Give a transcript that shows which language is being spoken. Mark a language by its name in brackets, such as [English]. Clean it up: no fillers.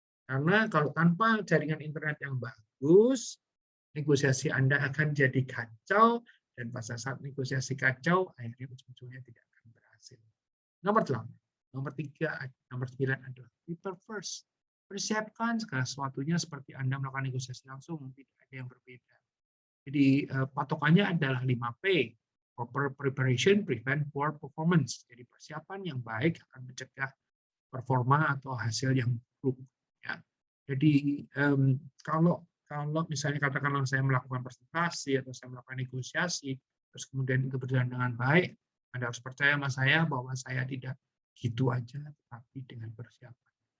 [Indonesian] Karena kalau tanpa jaringan internet yang bagus, negosiasi Anda akan jadi kacau, dan pada saat negosiasi kacau, akhirnya ujung-ujungnya tidak akan berhasil. Nomor 8. Nomor 9 adalah people first. Persiapkan segala sesuatunya seperti Anda melakukan negosiasi langsung, tidak ada yang berbeda. Jadi patokannya adalah 5P. [English] Proper preparation, prevent poor performance. [Indonesian] Jadi persiapan yang baik akan mencegah performa atau hasil yang buruk. Ya. Jadi kalau misalnya katakanlah saya melakukan presentasi atau saya melakukan negosiasi, terus kemudian itu berjalan dengan baik, Anda harus percaya sama saya bahwa saya tidak gitu aja, tetapi dengan persiapan.